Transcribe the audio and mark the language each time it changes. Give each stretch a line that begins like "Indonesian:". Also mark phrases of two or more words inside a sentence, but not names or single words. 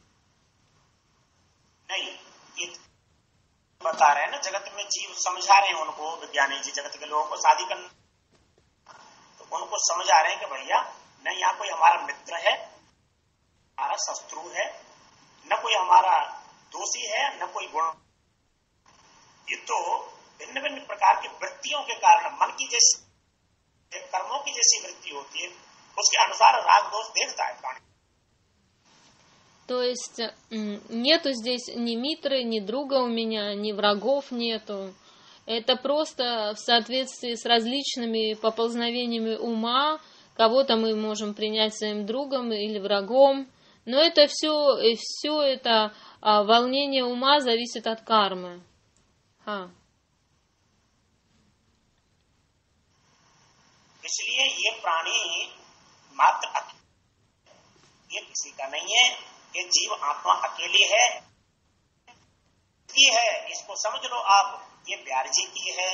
Hindi: नहीं, ये बता रहे हैं ना, जगत में जीव समझा रहे हैं उनको, विज्ञानी जी जगत के लोगों को शादी करना, तो उनको समझा रहे हैं कि भैया न यहाँ कोई हमारा मित्र है, हमारा शत्रु है, न कोई हमारा दोषी है, न कोई गुण। ये तो भिन्न भिन्न प्रकार की वृत्तियों के कारण, मन की जैसी, कर्मों की जैसी वृत्ति होती है, उसके अनुसार राग दोष देखता है प्राणी।
Russian: То есть нету здесь ни митры, ни друга у меня, ни врагов нету. Это просто в соответствии с различными поползновениями ума. Кого-то мы можем принять своим другом или врагом. Но это все это волнение ума зависит от кармы.
Hindi: इसलिए ये प्राणी मात्र ये किसी का नहीं है, ये जीव आत्मा अकेली है, इसको समझ लो आप, ये बिहारी जी की है,